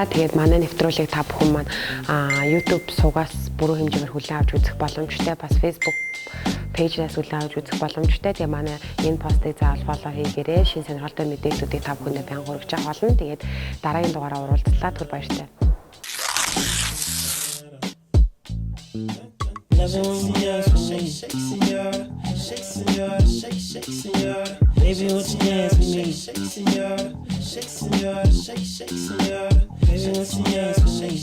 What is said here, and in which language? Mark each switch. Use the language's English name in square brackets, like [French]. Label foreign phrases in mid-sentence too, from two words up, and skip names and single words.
[Mongolian] Тэгээд манай нэвтрүүлгийг та бүхэн маань YouTube суугаас бүрэн хэмжээгээр хүлээн авч үзэх боломжтой. Бас Facebook пэйжээс хүлээн авч үзэх боломжтой. Тэгээд манай энэ постыг заавал фоллоу хийгээрэй. Шинэ сонирхолтой мэдээллүүдийг та бүхэндээ бян хүргэж авах болно. Тэгээд дараагийн дугаараа уулзлаа. Түр баяртай. [English] Baby, won't you dance with me? Shake, senora. Shake, senora. Shake, shake, senora. Baby, won't you dance with me?